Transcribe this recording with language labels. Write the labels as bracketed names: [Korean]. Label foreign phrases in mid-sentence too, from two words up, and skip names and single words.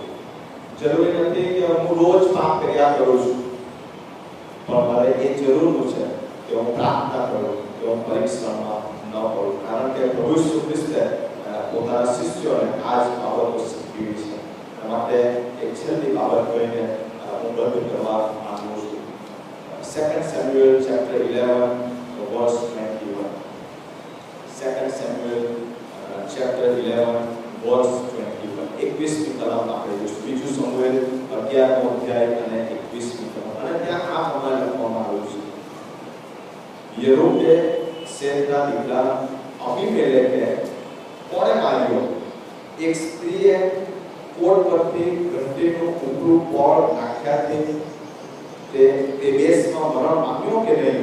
[Gujarati] જરૂરી નથી કે હું રોજ પાપ કર્યા કરું છું, પણ મારે એ જરૂરનું છે કે હું પ્રાર્થના કરું કે હું પરીક્ષામાં ન પડું. કારણ કે પ્રભુ ઈસુ ખ્રિસ્તે પોતાના શિષ્યોને આ જ બાબતો શીખવી છે. માટે એક છેલ્લી બાબત કહીને હું બંધ કરવા માંગુ છું. [English] 2 Samuel chapter 11 verse 21. 2 Samuel chapter 11 verse 21. [Gujarati] 21મી કલમ આપણે જોઈશું. બીજું સમુએલ 11મો અધ્યાય અને 21મી કલમ. અને ત્યાં આ પ્રમાણે લખવામાં આવ્યું છે. યરોબે શેતના દીકરા અબીમેલેકે કોણે માર્યો? એક સ્ત્રીએ કોટ પરથી ઘંટીનું ઉપરું પળ નાખ્યાથી તે દેશમાં મરણ પામ્યો કે નહીં?